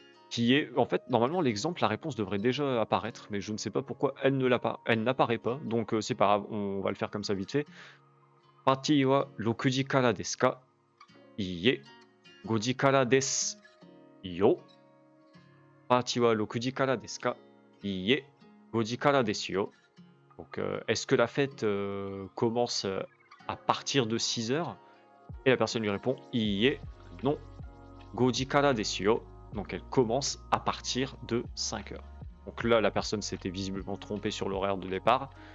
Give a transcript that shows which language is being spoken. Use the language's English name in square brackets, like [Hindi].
[French] Qui est... En fait, normalement, l'exemple, la réponse devrait déjà apparaître, mais je ne sais pas pourquoi elle ne l'a pas. Elle n'apparaît pas, donc c'est pas grave, on va le faire comme ça vite fait. [Japanese] Party wa 6時からですか?いいえ、5時からです。よ。パーティーは6時からですか? いいえ、5時からですよ. [French] Donc, est-ce que la fête commence à partir de 6 heures? Et la personne lui répond, [Japanese] いいえ、 [French] non, [Japanese] 5時からですよ. [French] Donc, elle commence à partir de 5 heures. Donc là, la personne s'était visiblement trompée sur l'horaire de départ.